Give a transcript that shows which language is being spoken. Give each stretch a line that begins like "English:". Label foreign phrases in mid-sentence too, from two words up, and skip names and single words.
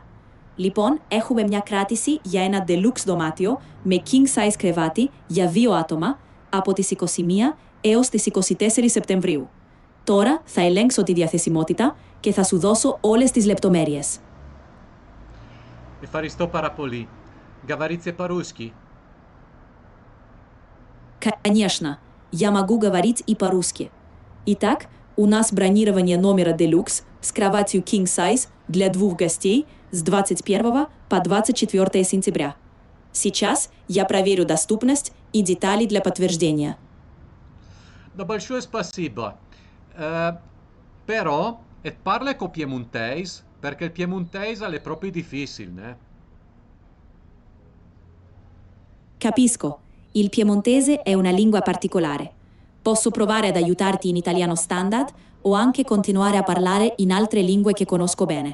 Greek: Λοιπόν, έχουμε μια κράτηση για ένα deluxe δωμάτιο με king-size κρεβάτι για 2 άτομα από τις 21 έως τις 24 Σεπτεμβρίου. Τώρα θα ελέγξω τη διαθεσιμότητα και θα σου δώσω όλες τις λεπτομέρειες. Ευχαριστώ πάρα πολύ.
Russian: Говорите по-русски? Конечно, я могу говорить и по-русски. Итак, у нас бронирование номера Deluxe с кроватью
English: King Size
Russian: для 2 гостей с 21 по 24 сентября. Сейчас я проверю доступность и детали для подтверждения. Да, большое спасибо.
Italian: Però, parla con piemontese, perché il piemontese è proprio difficile, né? Capisco, il piemontese è una lingua particolare. Posso provare ad aiutarti in italiano standard o anche continuare a parlare in altre lingue che conosco bene.